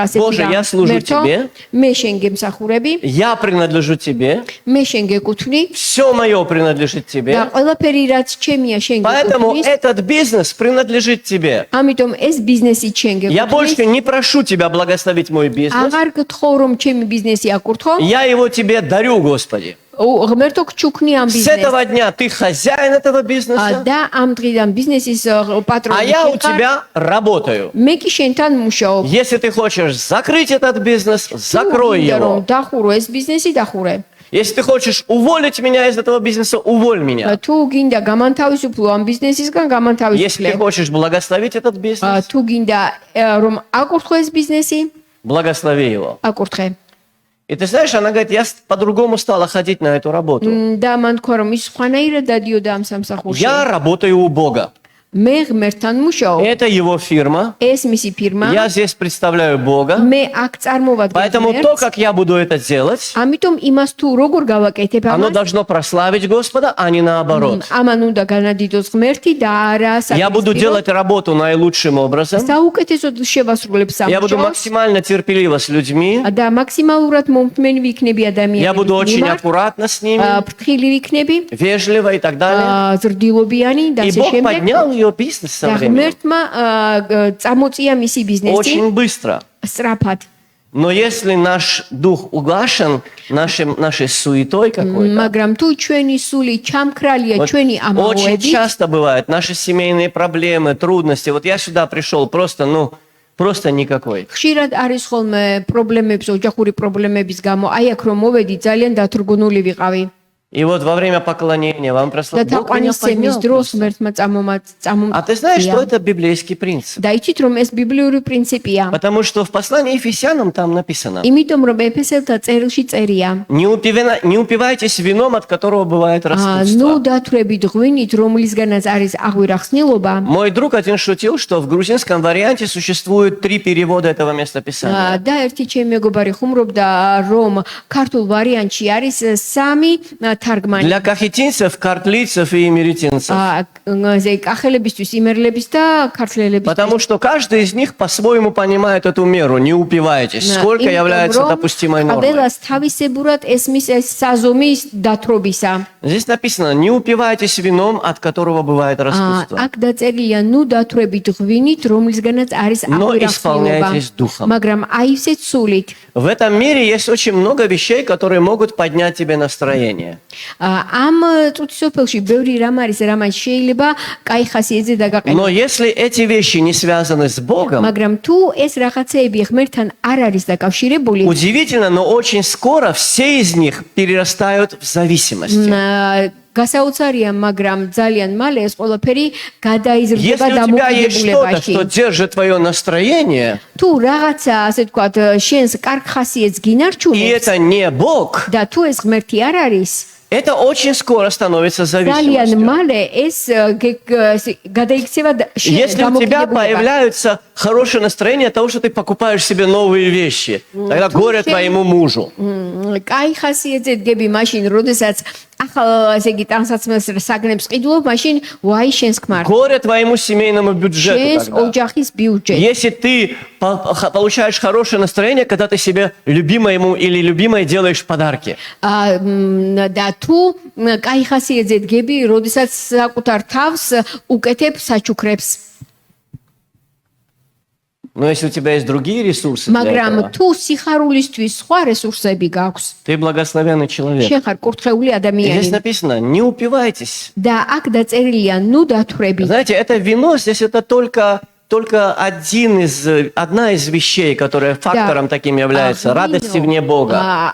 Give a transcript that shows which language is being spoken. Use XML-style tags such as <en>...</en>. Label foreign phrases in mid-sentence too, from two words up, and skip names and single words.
<ru>Боже, я служу тебе.</ru> <ka>მე შენ გემსახურები</ka> <ru>Я принадлежу тебе,</ru> <ka>მე შენ გეკუთვნი</ka> <ru>все мое принадлежит</ru> <ka>და</ka> <ru>тебе,</ru> <ka>ყველაფერი რაც ჩემია შენ</ka> <ru>поэтому</ru> <ka>გეკუთვნის</ka> <ru>этот бизнес принадлежит тебе.</ru> <ka>ამიტომ ეს ბიზნესი შენ</ka> <ru>Я</ru> <ka>გეკუთვნის</ka> <ru>больше не прошу тебя благословить мой бизнес,</ru> <ka>აღარ გთხოვ რომ ჩემი ბიზნესი აკურთხო</ka> <ru>я его тебе дарю, Господи.</ru> <ka>ღმერთო გჩუქნი ამ</ka> <ru>С</ru> <ka>ბიზნესს</ka> <ru>этого дня ты хозяин этого бизнеса,</ru> <ka>და ამ დღიდან ბიზნესის</ka> <ru>а</ru> <ka>პატრონი</ka> <ru>я у</ru> <ka>შენ ხარ.</ka> <ru>тебя работаю.</ru> <ka>მე კი შენთან მუშაობ</ka> <ru>Если ты хочешь закрыть этот бизнес, закрой</ru> <ka>გინდა რომ</ka> <ru>его.</ru> <ka>დახურო ეს ბიზნესი დახურე</ka> <ru>Если ты хочешь уволить меня из этого бизнеса, уволь меня.</ru> <ka>თუ გინდა გამანთავისუფლო ამ ბიზნესისგან</ka> <ru>Если</ru> <ka>გამანთავისუფლე</ka> <ru>ты хочешь благословить этот бизнес,</ru> <ka>თუ გინდა რომ აკურთხო ეს ბიზნესი</ka> <ru>благослови его.</ru> <ka>აკურთხე</ka> <ru>И ты знаешь, она говорит, я по-другому стала ходить на эту работу.</ru> <ka>და მან თქვა რომ ის სხვანაირად დადიოდა ამ სამსახურში</ka> <ru>Я работаю у Бога.</ru> <ka>მე ღმერთთან მუშაობ.</ka> <ru>Это его фирма.</ru> <ka>ეს მისი ფირმა.</ka> <ru>Я здесь представляю Бога.</ru> <ka>მე აქ წარმოვადგენ</ka> <ru>Поэтому то,</ru> <ka>ღმერთს.</ka> <ru>как я буду это делать,</ru> <ka>ამიტომ იმას თუ როგორ გავაკეთებ</ka> <ru>оно</ru> <ka>ამას,</ka> <ru>должно прославить Господа, а не наоборот.</ru> <ka>ამან უნდა განადიდოს ღმერთი და არა</ka> <ru>Я буду</ru> <ka>საკმაოდ.</ka> <ru>делать работу наилучшим образом.</ru> <ka>საუკეთესოდ შევასრულებ</ka> <ru>Я буду</ru> <ka>სამუშაოს</ka> <ru>максимально терпеливо с людьми.</ru> <ka>და максимალურად მომთმენი ვიქნები</ka> <ru>Я буду очень</ru> <ka>ადამიანებს.</ka> <ru>аккуратно с ними,</ru> <ka>ფრთხილი ვიქნები,</ka> <ru>вежливо и так далее.</ru> <ka>ზრდილობიანი და</ka> <ru>И</ru> <ka>ასე</ka> <ru>Бог</ru> <ka>შემდეგ.</ka> <ru>поднял ее бизнес со</ru> <ka>და</ka> <ru>временем.</ru> <ka>ღმერთმა წამოწია მისი ბიზნესი</ka> <ru>Очень быстро.</ru> <ka>სწრაფად.</ka> <ru>Но если наш дух угашен нашей суетой какой-то,</ru> <ka>მაგრამ თუ ჩვენი сули ჩამქრალია</ka> <ru>вот</ru> <ka>ჩვენი</ka> <ru>очень</ru> <ka>ამაოებით,</ka> <ru>часто бывает наши семейные проблемы, трудности. Вот я сюда пришел просто никакой.</ru> <ka>ხშირად არის ხოლმე პრობლემებს, ოჯახური პრობლემების გამო, აი აქ რომ მოვედი, ძალიან დათრგუნული ვიყავი.</ka> <ru>И вот во время поклонения вам</ru> <ka>და</ka> <ru>прославил Бог меня</ru> <ka>თაყვანისცემის</ka> <ru>поднял</ru> <ka>დროს</ka> <ru>просто.</ru> <ka>ღმერთმა</ka> <ru>А ты знаешь, что</ru> <ka>წამომაწია.</ka> <ru>это библейский принцип?</ru> <ka>და იცით რომ ეს ბიბლიური პრინციპია.</ka> <ru>Потому что в послании Ефесянам там написано:</ru> <ka>იმიტომ რომ ეფესელთა წერილში წერია.</ka> <ru>не упивайтесь вином, от которого бывает</ru> <ka>ნუ</ka> <ru>распутство.</ru> <ka>დათვრებით ღვინით, რომლისგანაც არის აღვირახსნილობა.</ka> <ru>Мой друг один шутил, что в грузинском варианте существует 3 перевода этого местописания.</ru> <ka>და ერთი ჩემი მეგობარი ხუმრობდა რომ ქართულ ვარიანტში არის 3 თარგმანი.</ka> <ru>Для кахетинцев, картлийцев и эмеретинцев.</ru> <ka>ზე კახელებისთვის, იმერლების და ქართლელებისთვის.</ka> <ru>Потому что каждый из них по-своему понимает эту меру. Не упивайтесь. Сколько является допустимой нормой.</ru> <ka>ყველას თავისებურად ესმის ეს საზომის დათრობისა.</ka> <ru>Здесь написано: не упивайтесь вином, от которого бывает распутство.</ru> <ka>აქ დაწერილია ნუ დათვრებით ღვინით, რომლისგანაც არის</ka> <ru>Но</ru> <ka>აღვირახსნილობა.</ka> <ru>исполняйтесь духом.</ru> <ka>მაგრამ აივსეთ სულით.</ka> <ru>В этом мире есть очень много вещей, которые могут поднять тебе настроение.</ru> <ka>ამ წუთისოფელში ბევრი რამ არის, რამაც შეიძლება კაი ხასიათზე დაგაყენო.</ka> <ru>Но если эти вещи не связаны с Богом,</ru> <ka>მაგრამ თუ ეს რაღაცეები ღმერთთან არ არის დაკავშირებული,</ka> <ru>удивительно, но очень скоро все из них перерастают в зависимость.</ru> <ka>გასაოცარია, მაგრამ ძალიან მალე ეს ყველაფერი გადაიზრდება</ka> <ru>Если у тебя есть что-то,</ru> <ka>დამოკიდებულებაში.</ka> <ru>что держит твое настроение,</ru> <ka>თუ რაღაცა, ასე ვთქვათ, შენს კარგ ხასიათს</ka> <ru>и</ru> <ka>გინარჩუნებს</ka> <ru>это не Бог,</ru> <ka>და თუ ეს ღმერთი არ არის,</ka> <ru>это очень скоро становится</ru> <ka>ძალიან</ka> <ru>зависимостью.</ru> <ka>მალე ეს გადაიქცევა</ka> <ru>Если у тебя появляется хорошее настроение от того, что ты покупаешь себе новые вещи, тогда горе твоему мужу.</ru> <ka>კაი ხასიათზე დგები მაშინ, როდესაც ახალ ესე იგი ტანსაცმელს საგნებს ყიდულობ, მაშინ ვაი შენს ქმარ.</ka> <ru>Горе твоему семейному бюджету</ru> <ka>შენს</ka> <ru>тогда.</ru> <ka>ოჯახის ბიუჯეტი.</ka> <ru>Если ты получаешь хорошее настроение, когда ты себе любимому или любимой делаешь подарки.</ru> <ka>და თუ კაი ხასიათზე დგები, როდესაც საკუთარ თავს უკეთებ საჩუქრებს.</ka> <ru>Но если у тебя есть другие ресурсы для</ru> <ka>მაგრამ</ka> <ru>этого,</ru> <ka>თუ სიხარულისთვის სხვა რესურსები გაქვს,</ka> <ru>ты благословенный человек.</ru> <ka>შენ ხარ კურთხეული</ka> <ru>И здесь</ru> <ka>ადამიანი.</ka> <ru>написано: не упивайтесь.</ru> <ka>და აქ დაწერილია ნუ დათვრები.</ka> <ru>Знаете, это вино здесь это только одна из вещей, которая фактором таким является радости вне Бога.</ru>